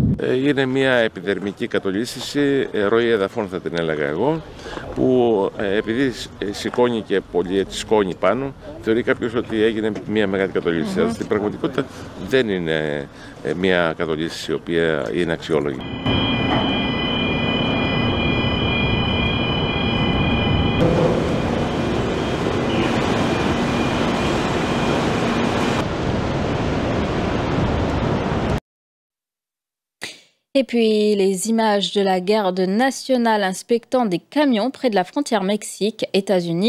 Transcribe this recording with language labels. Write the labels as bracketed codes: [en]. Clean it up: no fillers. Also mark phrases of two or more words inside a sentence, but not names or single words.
[el] Είναι μια επιδερμική κατολίσθηση ροή εδαφών, θα την έλεγα εγώ, που επειδή σηκώνει και πολύ σκόνη πάνω, θεωρεί κάποιος ότι έγινε μια μεγάλη κατολίσθηση. Αλλά στην πραγματικότητα δεν είναι μια κατολίσθηση η οποία είναι αξιόλογη. [fr] Et puis, les images de la garde nationale inspectant des camions près de la frontière Mexique-États-Unis.